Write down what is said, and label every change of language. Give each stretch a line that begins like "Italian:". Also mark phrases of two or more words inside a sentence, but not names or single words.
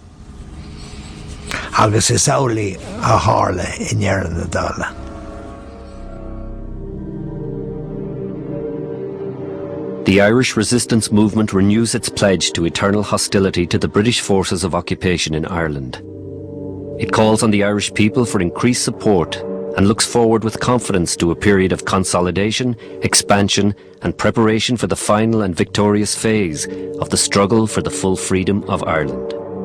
Irish: Agus is amhlaí a tharla in dhearan na dála.
English: The Irish resistance movement renews its pledge to eternal hostility to the British forces of occupation in Ireland. It calls on the Irish people for increased support and looks forward with confidence to a period of consolidation, expansion and preparation for the final and victorious phase of the struggle for the full freedom of Ireland.